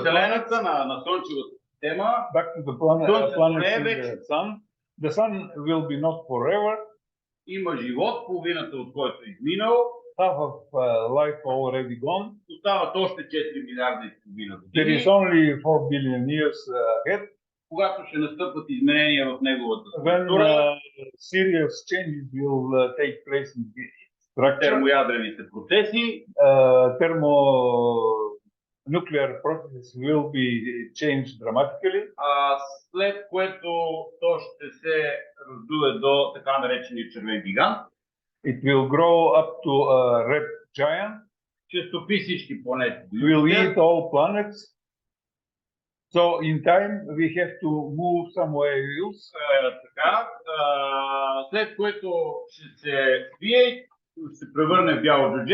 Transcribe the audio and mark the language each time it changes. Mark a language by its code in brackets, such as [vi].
[bg] Вселената, на Слънчевата система. [en] Back to the planet, the sun. The sun will be not forever. [bg] Има живот, половината от който е изминал. [en] Half of life already gone. [bg] Остават още 4 милиарда и половина години. [en] There is only 4 billion years ahead. [bg] Когато ще настъпват изменения в неговата [en] When [bg] структура, [en] serious changes will take place in the structure. [bg] Термоядрените процеси. [en] Thermonuclear processes will be changed dramatically. [bg] След което то ще се раздуе до така наречения червен гигант. [en] It will grow up to a red giant. [bg] Ще стопи всички планети. [en] Will eat all planets. So in time we have to move somewhere else. [bg] Така, след което ще се свие, ще се превърне в бяло джудже.